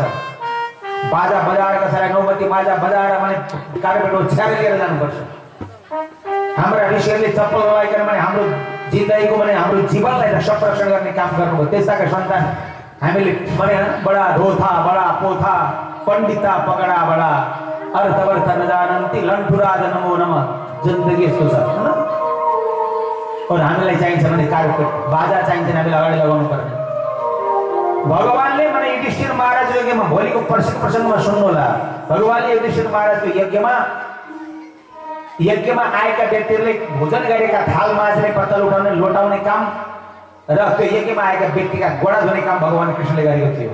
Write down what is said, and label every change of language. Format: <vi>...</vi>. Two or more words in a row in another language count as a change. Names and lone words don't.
<ne>बाजा बजाएर कसैलाई नौबती बाजा बजाएर माने कार्पेट ओछ्याएर लिएर जानुपर्छ। हाम्रा ऋषिहरूले चप्पल लगाइकन माने हाम्रो जिन्दगीको माने हाम्रो जीवनलाई संरक्षण गर्ने काम गर्नुभयो। त्यसका सन्तान हामीले माने</ne> <sa>बडा धोथा बडा पोथा पण्डिता पगडा बडा अर्थवर्थ नजानन्ती लन्ठुराज नमो नमः</sa> <ne>जिन्दगी यस्तो छ हैन। और हामीलाई चाहिन्छ भने कार्पेट बाजा चाहिन्छ, हामीले अगाडि लगाउनु पर्ने। भगवानले माने युधिष्ठिर महाराज यज्ञमा भोलिको प्रसङ्गमा सुन्नु होला। भगवानले युधिष्ठिर महाराजको यज्ञमा आएका व्यक्तिहरूले भोजन गरेका थाल माझ्ने, पत्तल उठाउने, लोटाउने काम र त्यो यज्ञमा आएका व्यक्तिका गोडा धुने काम भगवान कृष्णले गरेको थियो।</ne>